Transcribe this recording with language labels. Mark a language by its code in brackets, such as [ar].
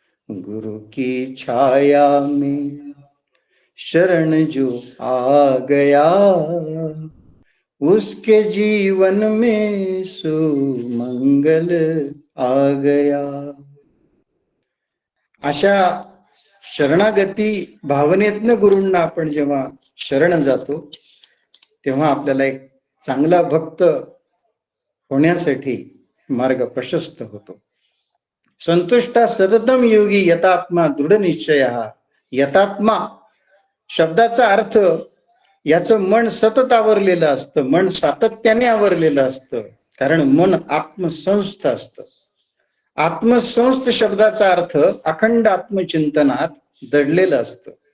[hi] गुरु की छाया में शरण जो आ गया उसके जीवन में सुमंगल आ गया. [mr] अशा शरणागती भावनेतनं गुरूंना आपण जेव्हा शरण जातो तेव्हा आपल्याला एक चांगला भक्त होण्यासाठी मार्ग प्रशस्त होतो. [sa] संतुष्टा सततम योगी यतात्मा दृढ निश्चय. [mr] यतात्मा शब्दाचा अर्थ याचं मन सतत आवरलेलं असतं. मन सातत्याने आवरलेलं असतं. कारण मन आत्मसंस्थ असतं. आत्मसंस्थ शब्दाचा अर्थ अखंड आत्मचिंतनात दडलेलं असतं.